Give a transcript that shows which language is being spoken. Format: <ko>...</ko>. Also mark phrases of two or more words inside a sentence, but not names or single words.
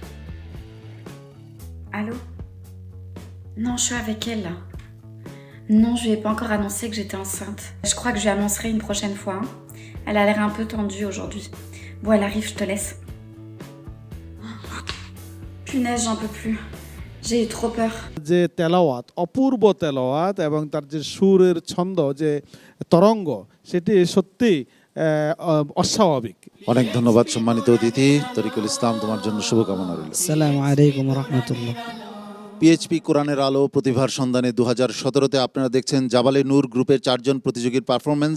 <fr>Allô? Non, je suis avec elle là. Non, je lui ai pas encore annoncé que j'étais enceinte. Je crois que je lui annoncerai une prochaine fois. Hein. Elle a l'air un peu tendue aujourd'hui. Bon, elle arrive, je te laisse. Punaise, j'en peux plus. J'ai eu trop peur.</fr> <bn>যে তেলাওয়াত অপূর্ব তেলাওয়াত এবং তার যে সুরের ছন্দ যে তরঙ্গ সেটি সত্যি অস্বাভাবিক। অনেক ধন্যবাদ সম্মানিত অতিথি তরিকুল ইসলাম, তোমার জন্য শুভকামনা রইল।</bn> <ar>السلام عليكم ورحمة الله.</ar> <bn>পিএইচপি কোরআনের আলো প্রতিভার সন্ধানে 2017-তে আপনারা দেখছেন জাবালে নূর গ্রুপের 4 জন প্রতিযোগীর পারফরমেন্স।</bn>